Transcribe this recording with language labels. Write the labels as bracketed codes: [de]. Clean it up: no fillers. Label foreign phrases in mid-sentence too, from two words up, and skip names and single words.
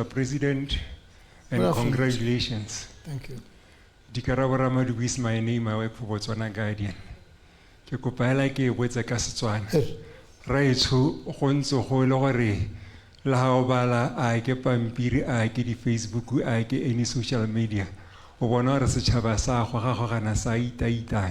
[en] President, and congratulations. Thank you. Dikarabo Ramadu is my name. I work for Botswana Guardian. [tn] Ke kopa hela ke botsa ka Setswana. Ra etsho go ntse go le gore la ha o bala a ke pampiri a ke di Facebook a ke [en] any social media. [tn] O bona re setšhaba sa go gana sa itaitana.